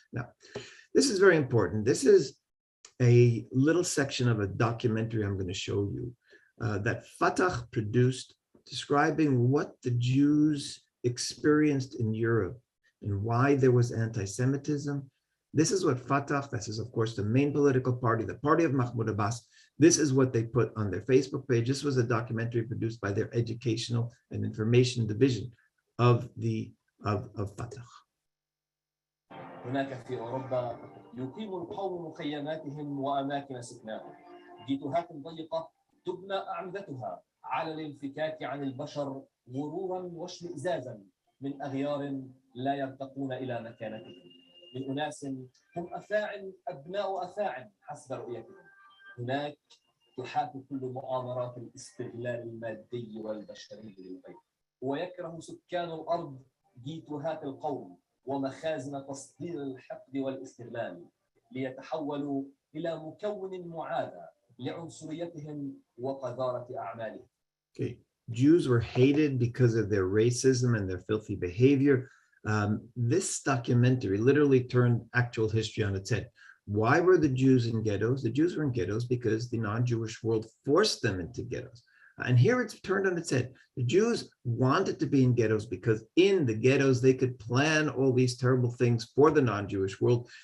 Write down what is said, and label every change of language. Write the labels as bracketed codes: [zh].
[en] Now, this is very important. This is a little section of a documentary I'm going to show you that Fatah produced, describing what the Jews experienced in Europe and why there was anti-Semitism. This is what Fatah, this is of course the main political party, the party of Mahmoud Abbas, this is what they put on their Facebook page. This was a documentary produced by their educational and information division of Fatah. [ar] هناك في أوروبا يقيم القوم مخيماتهم وأماكن سكناهم. جيتوهات ضيقة تبنى أعمدتها على الانفكاك عن البشر مرورا واشمئزازا من أغيار لا يرتقون إلى مكانتهم. من أناس هم أفاعل أبناء أفاعل حسب رؤيتهم. هناك تحاكي كل مؤامرات الاستغلال المادي والبشري للغير، ويكره سكان الأرض جيتوهات القوم ومخازن تصدير الحقد والاستغلال ليتحولوا إلى مكون معادى لعنصريتهم وقذارة أعمالهم. [en] Okay. Jews were hated because of their racism and their filthy behavior. This documentary literally turned actual history on its head. Why were the Jews in ghettos? The Jews were in ghettos because the non-Jewish world forced them into ghettos. And here it's turned on its head. The Jews wanted to be in ghettos because in the ghettos, they could plan all these terrible things for the non-Jewish world.